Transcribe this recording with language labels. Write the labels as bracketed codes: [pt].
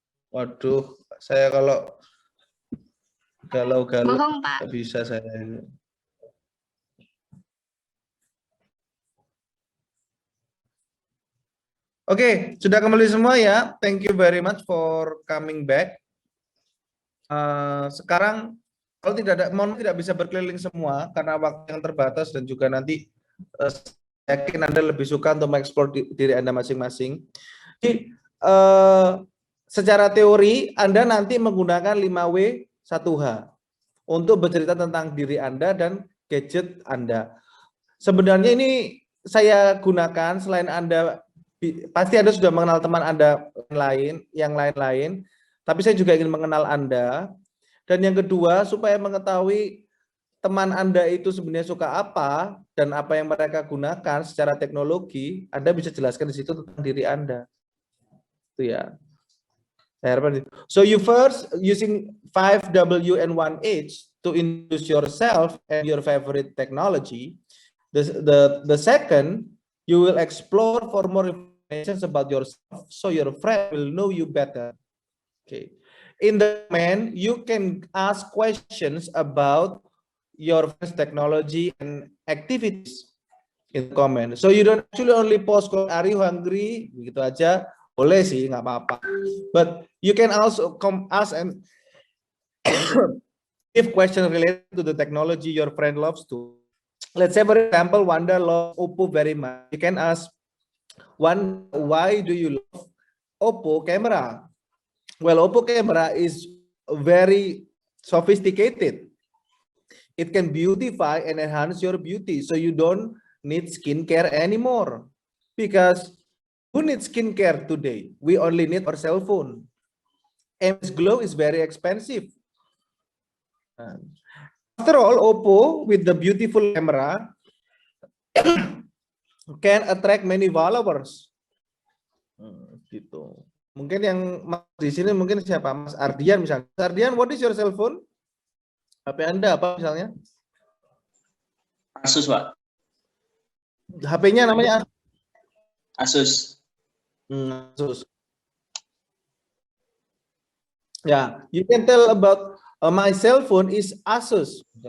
[id] Waduh, saya kalau Galau-galau Bohong, Pak. nggak bisa saya. Oke, sudah kembali semua ya. [en] Thank you very much for coming back. [id] Sekarang kalau mohon tidak bisa berkeliling semua karena waktu yang terbatas dan juga nanti saya yakin Anda lebih suka untuk mengeksplor diri Anda masing-masing. Jadi secara teori Anda nanti menggunakan 5W 1H untuk bercerita tentang diri Anda dan gadget Anda. Sebenarnya ini saya gunakan selain Anda pasti Anda sudah mengenal teman Anda yang lain-lain, tapi saya juga ingin mengenal Anda. Dan yang kedua, supaya mengetahui teman Anda itu sebenarnya suka apa dan apa yang mereka gunakan secara teknologi, Anda bisa jelaskan di situ tentang diri Anda. Itu ya. Saya harapkan itu. [en] So you first using 5W and 1H to introduce yourself and your favorite technology. The second, you will explore for more information about yourself so your friend will know you better. Okay. In the comment, you can ask questions about your friend's technology and activities in the comment. So you don't actually only post, are you hungry? [id] Begitu aja, boleh sih, nggak apa-apa. [en] But you can also ask and give questions related to the technology your friend loves to. Let's say, for example, Wanda loves Oppo very much. You can ask, why do you love Oppo camera? Well, Oppo camera is very sophisticated. It can beautify and enhance your beauty, so you don't need skincare anymore. Because who needs skincare today? We only need our cell phone. MS Glow is very expensive. After all, Oppo with the beautiful camera can attract many followers. [id] Gitu. Mungkin yang di sini mungkin siapa? Mas Ardian misalnya. [en] Mas Ardian, what is your cell phone? [id] HP Anda apa misalnya? Asus, Pak. HP-nya namanya Asus. Asus. [en] Ya, you can tell about my cell phone is Asus.